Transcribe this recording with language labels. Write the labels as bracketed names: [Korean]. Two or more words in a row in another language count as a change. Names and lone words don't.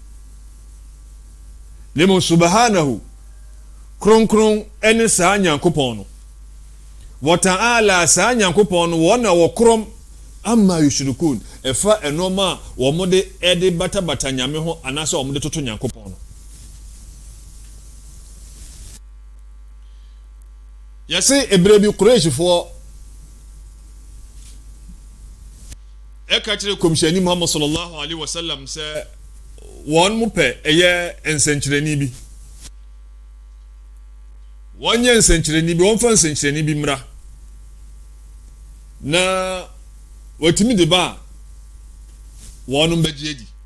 [Akan] ne mo subhanahu kronkron ɛne saa Nyankopɔn no [Arabic] وتعالى [Akan] saa Nyankopɔn no wɔn na wɔkrom [Arabic] عما يشركون [Akan] ɛfa ɛnɔma a wɔn de ɛde batabata nyame ho anaasɛ wɔn de toto Nyankopɔn no yɛse ebere bi Quraishfoɔ ɛka kyerɛ komhyɛni Muhammad [Arabic] صلى الله عليه وسلم [Akan] sɛ wɔn mu pɛ ɛyɛ nsɛnkyerɛni bi wɔn nyɛ nsɛnkyerɛni bi wɔn fa nsɛnkyerɛni bi mmra na wɔtumi de ba wɔn mbɛgye adi